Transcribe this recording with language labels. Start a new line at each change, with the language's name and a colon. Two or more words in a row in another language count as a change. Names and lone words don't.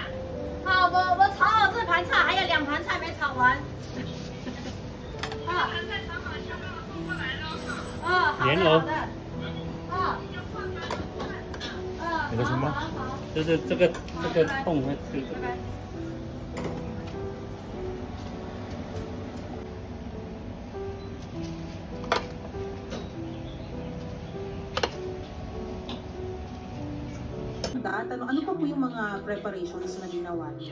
Chinese: 好，我炒好这盘菜，还有2盘菜没炒完。盘菜炒好，先帮我送过来喽。好的。那个什么？就是这个洞会吃。
Filipino: Ano pa po yung mga preparations na ginawa niyo?